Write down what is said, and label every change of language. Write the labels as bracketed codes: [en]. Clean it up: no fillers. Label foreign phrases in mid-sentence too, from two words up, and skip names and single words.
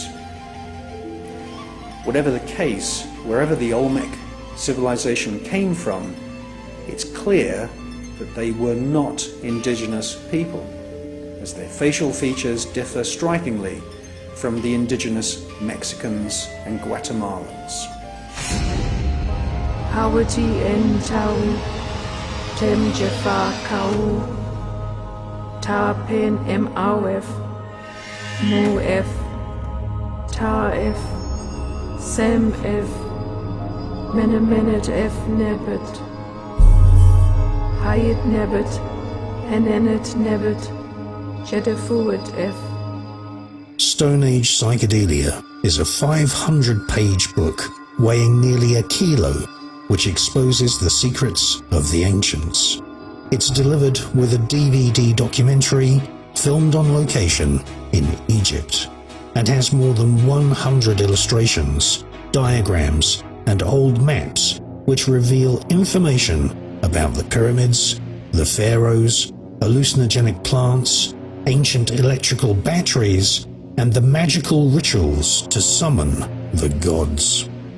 [en] Whatever the case, wherever the Olmec civilization came from, it's clear that they were not indigenous people, as their facial features differ strikingly from the indigenous Mexicans and Guatemalans. [egy] Hawati en tau, tem jefa kau, ta pen em awef, mu ef, ta ef, sem ef, menemenet ef nebet, hayet nebet, enenet nebet, jedefuet ef. [en] Stone Age Psychedelia is a 500-page book weighing nearly a kilo, which exposes the secrets of the ancients. It's delivered with a DVD documentary filmed on location in Egypt and has more than 100 illustrations, diagrams, and old maps which reveal information about the pyramids, the pharaohs, hallucinogenic plants, ancient electrical batteries, and the magical rituals to summon the gods.